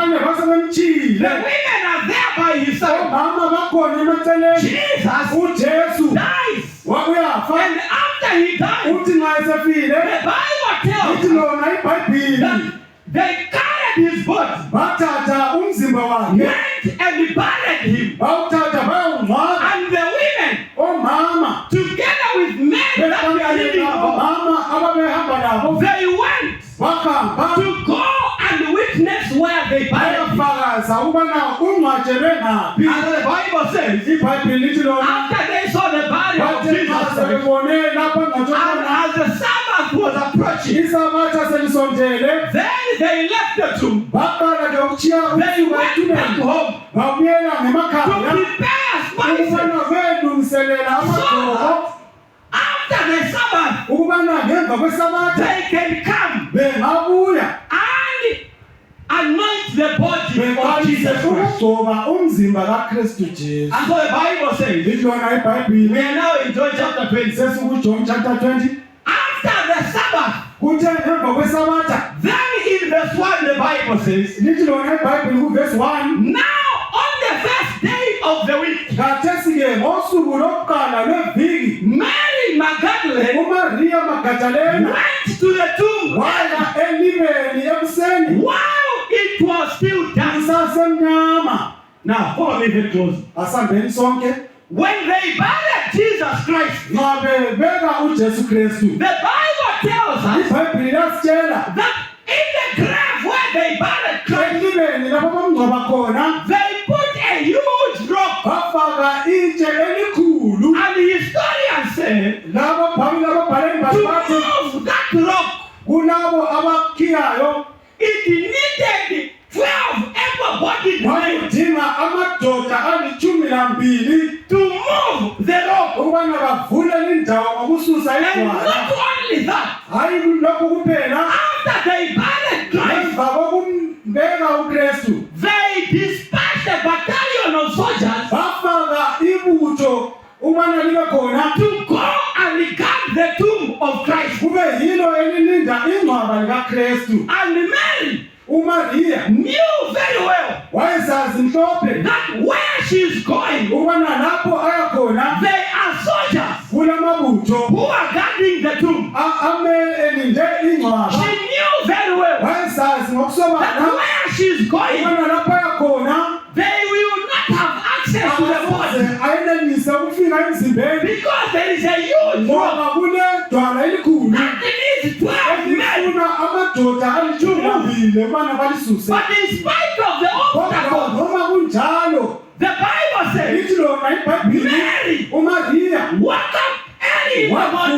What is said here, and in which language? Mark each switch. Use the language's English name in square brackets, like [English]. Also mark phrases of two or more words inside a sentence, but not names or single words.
[North Ndebele] abanye [English] The [North Ndebele] basebemtshile [English] women are there by his side. [North Ndebele] omama bakhona emaceleni [English] Jesus [North Ndebele] uJesu [English] dies. [North Ndebele] wakuyafa [English] And after he died, [North Ndebele] uthi nxa esefile [English] the Bible tells [North Ndebele] lithi [English] us [North Ndebele] lona iBhayibhili [English] that they carried his body, [North Ndebele] bathatha umzimba wakhe [English] went and buried him. [North Ndebele] bawuthatha bayawungcwaba [English] And the women, [North Ndebele] omama [English] together with men that were living over, [North Ndebele] mama ababehamba nabo [English] they went [North Ndebele] bahamba [English] to go and witness where they buried him. [North Ndebele] bayafakaza ukubana ungcwatshelwe ngaphi [English] And the Bible says, [North Ndebele] iBhayibhili lithi lona [English] after they saw the body of [North Ndebele] bathe [English] Jesus [North Ndebele] nxa [English] Christ, [North Ndebele] sebebone lapho engcwatshwe [English] and [North Ndebele] khona [English] as the Sabbath was approaching, [North Ndebele] isabatha selisondele [English] then they left the tomb. [North Ndebele] baqala ke ukutshiya [English] They [North Ndebele] umsuka [English] went back [North Ndebele] ethuneni [English] home [North Ndebele] babuyela [English] to [North Ndebele] ngemakhaya [English] prepare spices. [North Ndebele] ukubana belungiselela amagqoko [English] After the Sabbath, [North Ndebele] ukubana ngemva kwesabatha [English] they can come [North Ndebele] bengabuya [English] and anoint the body of [North Ndebele] beqalise [English] Jesus Christ. [North Ndebele] ukugcoba umzimba kaKristu Jesu [English] And so the Bible says, [North Ndebele] lithi lona iBhayibhili [English] we are now in John chapter 20. [North Ndebele] sesikuJohn chapter 20 [English] After the Sabbath, [North Ndebele] kuthe ngemva kwesabatha [English] then in verse 1 the Bible says, [North Ndebele] lithi lona iBhayibhili kuverse 1 [English] now on the first day of the week, [North Ndebele] khathesi-ke ngosuku lokuqala lweviki [English] Mary Magdalene [North Ndebele] uMaria Magdalena [English] went to the tomb [North Ndebele] waya elibeni ekuseni [English] while it was still dark. [North Ndebele] kusasemnyama [English] Now follow me very close. [North Ndebele] asambeni sonke [English] When they buried Jesus Christ, [North Ndebele] nxa bebeka uJesu Kristu [English] the Bible tells us [North Ndebele] iBhayibhili lasitshela [English] that in the grave where they buried Christ, [North Ndebele] elibeni lapho bamngcwaba khona [English] they put a huge rock. [North Ndebele] bafaka itshe elikhulu [English] And the historian said, [North Ndebele] labo babhaleni [English] to [North Ndebele] bathi [English] move that rock, [North Ndebele] kulabo abakhiyayo [English] it needed 12 able-bodied men [North Ndebele] bayidinga amadoda ali12 [English] to move the rock. [North Ndebele] ukubana bavule indawo ngokususa [English] And [North Ndebele] igwala [English] not only that, [North Ndebele] hayi lokhu kuphela [English] after they buried Christ, [North Ndebele] ngemva kokumbeka uKristu [English] they dispatched a battalion of soldiers [North Ndebele] bafaka ibutho ukubana libe khona [English] to go and guard the tomb of Christ. [North Ndebele] kube yilo elilinda ingcwaba likaKristu [English] And Mary [North Ndebele] uMaria [English] knew very well [North Ndebele] wayezazi mhlophe [English] that where she's going, [North Ndebele] ukubana lapho aya khona [English] they are soldiers [North Ndebele] kulamabutho [English] who are guarding the tomb. [North Ndebele] elinde ingcwaba [English] She knew very well [North Ndebele] wayezazi [English] that [North Ndebele] ngokusobala [English] where she's going, [North Ndebele] ukubana lapho aya khona [English] they will not have access to the body [North Ndebele] ayenelise ukufika emzimbeni [English] because there is a huge rock [North Ndebele] ngoba kuledwala elikhulu [English] that needs 12 men. [North Ndebele] elifuna amadoda ali12 ukubana balisuse [English] But in spite of the [North Ndebele] kodwa [English] obstacles, [North Ndebele] noma kunjalo [English] the Bible says [North Ndebele] lithi lona iBhayibhili [English] Mary [North Ndebele] uMaria [English] woke up early in the morning